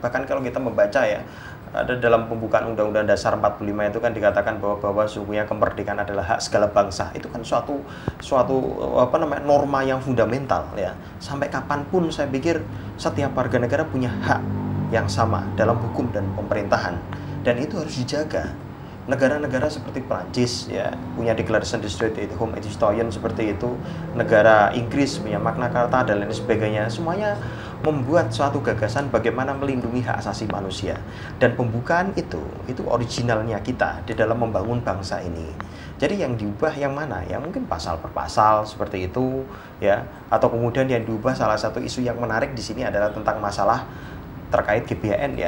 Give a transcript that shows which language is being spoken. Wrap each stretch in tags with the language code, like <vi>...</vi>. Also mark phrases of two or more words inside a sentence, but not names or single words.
<id>Bahkan kalau kita membaca ya, ada dalam pembukaan Undang-Undang Dasar 45 itu kan dikatakan bahwa sesungguhnya kemerdekaan adalah hak segala bangsa. Itu kan suatu norma yang fundamental ya. Sampai kapanpun saya pikir setiap warga negara punya hak yang sama dalam hukum dan pemerintahan, dan itu harus dijaga. Negara-negara seperti Prancis ya punya Declaration des Droits de l'Homme et du Citoyen seperti itu, negara Inggris punya Magna Carta dan lain sebagainya, semuanya membuat suatu gagasan bagaimana melindungi hak asasi manusia. Dan pembukaan itu originalnya kita di dalam membangun bangsa ini. Jadi yang diubah yang mana? Ya mungkin pasal per pasal seperti itu ya, atau kemudian yang diubah salah satu isu yang menarik di sini adalah tentang masalah terkait GBHN ya.</id>